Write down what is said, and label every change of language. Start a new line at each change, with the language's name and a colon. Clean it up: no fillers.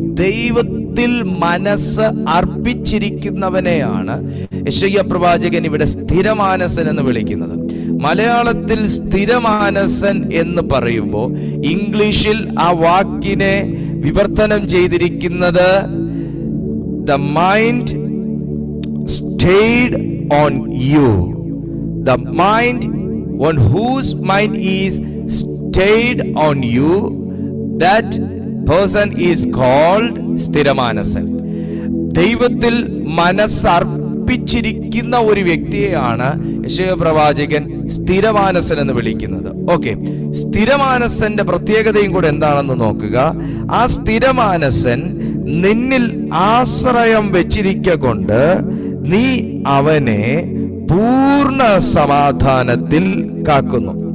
Malayalam: ദൈവത്തിൽ മനസ്സ് അർപ്പിച്ചിരിക്കുന്നവനെയാണ് യെശയ്യാ പ്രവാചകൻ ഇവിടെ സ്ഥിരമാനസൻ എന്ന് വിളിക്കുന്നത്. മലയാളത്തിൽ സ്ഥിരമാനസൻ എന്ന് പറയുമ്പോൾ ഇംഗ്ലീഷിൽ ആ വാക്കിനെ വിവർത്തനം ചെയ്തിരിക്കുന്നത്
English: the mind stayed on you. The mind on whose mind is stayed on you, that person is called സ്ഥിരമാനസൻ.
Malayalam: ദൈവത്തിൽ മനസ്സർപ്പിച്ചിരിക്കുന്ന ഒരു വ്യക്തിയെയാണ് യെശയ്യാ പ്രവാചകൻ സ്ഥിരമാനസൻ എന്ന് വിളിക്കുന്നത്. ഓക്കെ, സ്ഥിരമാനസന്റെ പ്രത്യേകതയും കൂടെ എന്താണെന്ന് നോക്കുക. ആ സ്ഥിരമാനസൻ നിന്നിൽ ആശ്രയം വെച്ചിരിക്കൊണ്ട് നീ അവനെ പൂർണ്ണ സമാധാനത്തിൽ കാക്കുന്നു.